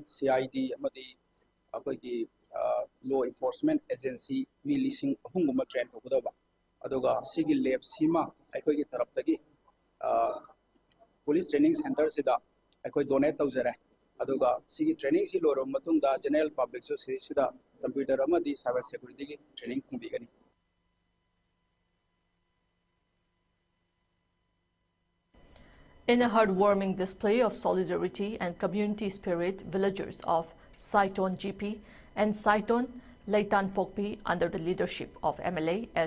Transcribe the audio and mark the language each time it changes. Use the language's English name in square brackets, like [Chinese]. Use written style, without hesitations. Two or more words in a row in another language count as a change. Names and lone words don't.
[Manipuri] CID amadi akoigi [English] law enforcement agency [Manipuri] mi lising ahum guma train tokudoba aduga sigi lab sima akoigi taraptagi [English] police training center [Manipuri] sida akoi donate tawjare aduga sigi training si loro matungda [English] general public [Manipuri] so sida computer amadi [English] cyber security [Manipuri] gi training kumbigani. [English] In a heartwarming display of solidarity and community spirit, villagers of Saiton GP, and Saiton Leitan Pokpi under the leadership of MLA S.